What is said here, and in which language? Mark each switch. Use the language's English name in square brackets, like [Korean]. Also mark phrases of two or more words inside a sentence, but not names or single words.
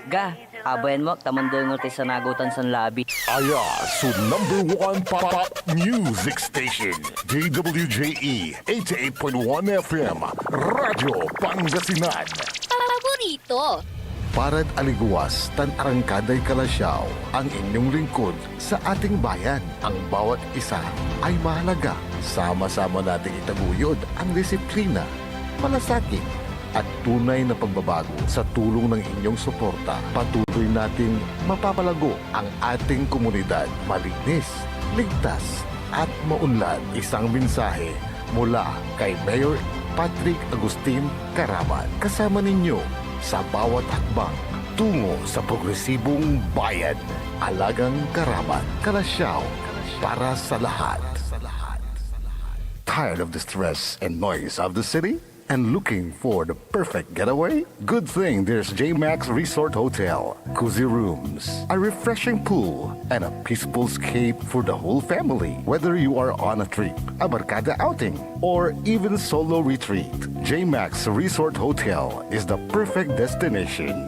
[Pangasinan] Ga, abayan mo, tamandengol tayo sa nagutan sa labi. [English] Aya, so #1 pop music station, DWJE 88.1 FM, Radyo Pangasinan. [Pangasinan] Paborito. Parad aliguas, tan arangkaday kalasyaw, [Filipino] ang inyong lingkod sa ating bayan. Ang bawat isa ay mahalaga. Sama-sama nating itaguyod ang disiplina, malasakit, at tunay na pagbabago. Sa tulong ng inyong suporta, patuloy nating mapapalago ang ating komunidad. Malinis, ligtas, at maunlad. Isang mensahe mula kay Mayor Patrick Agustin Caraman. Kasama ninyo sa bawat hakbang tungo sa progresibong bayan. Alagang Caraman, Kalasyaw, para sa lahat. [English] Tired of the stress and noise of the city? And looking for the perfect getaway? Good thing there's J-Max Resort Hotel. Cozy rooms, a refreshing pool, and a peaceful escape for the whole family. Whether you are on a trip, a barkada outing, or even solo retreat, J-Max Resort Hotel is the perfect destination.